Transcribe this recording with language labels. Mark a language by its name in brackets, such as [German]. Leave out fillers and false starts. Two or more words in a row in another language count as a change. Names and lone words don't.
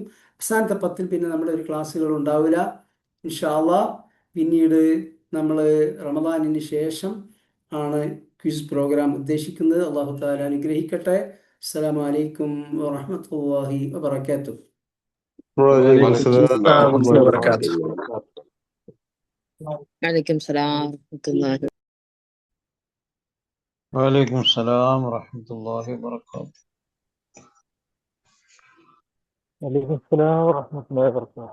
[Malayalam] അവസാനത്തെ 10 പിന്നെ നമ്മുടെ ഒരു ക്ലാസ്സുകൾ ഉണ്ടാവില്ല [Arabic] إن شاء الله. [Malayalam] പിന്നീട് നമ്മൾ റമദാനിന് ശേഷം ആണ് [English] quiz program [Malayalam] ഉദ്ദേശിക്കുന്നത്. [Arabic] الله تعالى [Malayalam] അനുഗ്രഹിക്കട്ടെ. [Arabic] السلام عليكم ورحمة الله وبركاته. وعليكم وعليكم السلام السلام ورحمة ورحمة الله الله وبركاته. وبركاته. عليكم السلام ورحمة الله. وعليكم السلام ورحمة الله وبركاته. وعليكم السلام ورحمة الله وبركاته.